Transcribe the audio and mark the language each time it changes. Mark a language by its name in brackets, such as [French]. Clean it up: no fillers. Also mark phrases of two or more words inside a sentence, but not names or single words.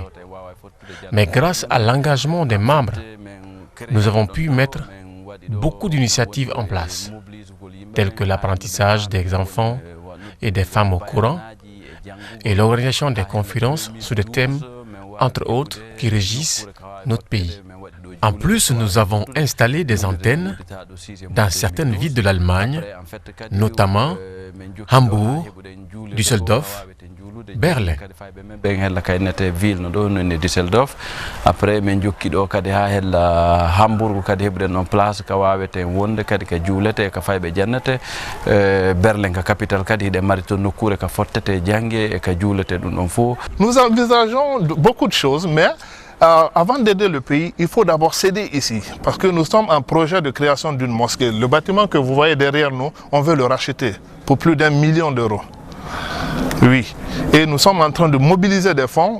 [French] Mais grâce à l'engagement des membres, nous avons pu mettre beaucoup d'initiatives en place, telles que l'apprentissage des enfants et des femmes au Coran et l'organisation des conférences sur des thèmes, entre autres, qui régissent notre pays. En plus, nous avons installé des antennes dans certaines villes de l'Allemagne, notamment Hambourg, Düsseldorf, Berlin. Après, [Fula] men jokki do kadi ha hella Hamburg kadi hebden on place ka wawete wonde kadi ka juulete ka faybe jannate Berlin ka capitale kadi de mari to nokkure ka fottete jange e ka juulete dum don fo. [French] Nous envisageons beaucoup de choses, mais avant d'aider le pays, il faut d'abord s'aider ici, parce que nous sommes en projet de création d'une mosquée. Le bâtiment que vous voyez derrière nous, on veut le racheter pour plus d'1 million d'euros. Oui, et nous sommes en train de mobiliser des fonds.